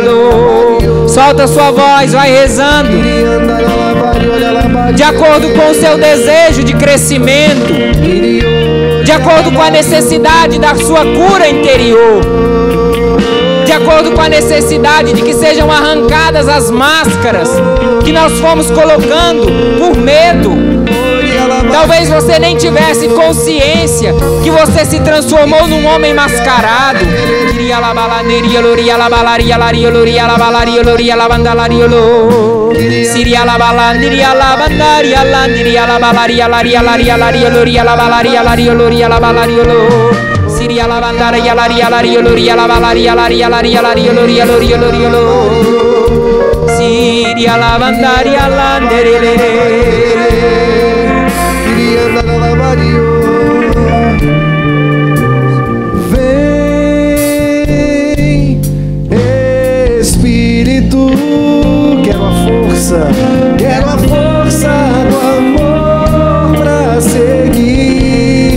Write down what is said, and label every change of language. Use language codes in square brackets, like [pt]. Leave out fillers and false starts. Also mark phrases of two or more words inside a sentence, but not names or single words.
[pt] Solta sua voz, vai rezando de acordo com o seu desejo de crescimento, de acordo com a necessidade da sua cura interior, de acordo com a necessidade de que sejam arrancadas as máscaras que nós fomos colocando por medo. Talvez você nem tivesse consciência que você se transformou num homem mascarado. Siria la bandara ya la balaria Siria la bandaria la Vem Espírito, quero a força do amor pra seguir.